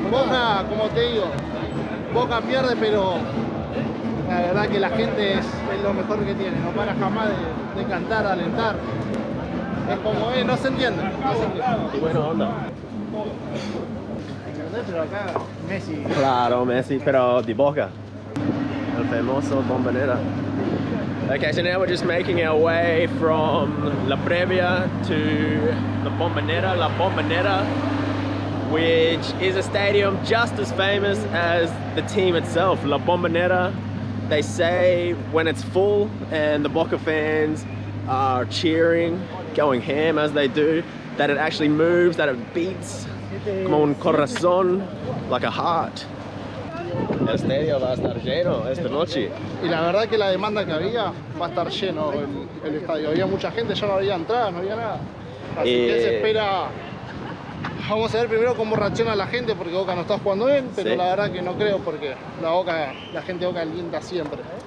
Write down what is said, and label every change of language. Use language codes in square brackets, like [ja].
[es] Boca, como te digo, Boca pierde, pero la verdad que la gente es lo mejor que tiene. No para jamás de cantar, de alentar. Es como, no se entiende. No se entiende. Y buena onda. Pero acá Messi. Claro, Messi, pero de Boca. El famoso Bombonera. [en] Okay, so now we're just making our way from La Previa to the Bombonera, La Bombonera, which is a stadium just as famous as the team itself. La Bombonera, they say when it's full and the Boca fans are cheering, going ham as they do, that it actually moves, that it beats [es] como un corazón, [en] like a heart. [es] El estadio va a estar lleno esta noche. Y la verdad que la demanda que había va a estar lleno el estadio. Había mucha gente, ya no había entradas, no había nada. Así que se espera. Vamos a ver primero cómo reacciona la gente, porque Boca no está jugando bien, pero Sí. la verdad que no creo, porque la gente de Boca alienta siempre.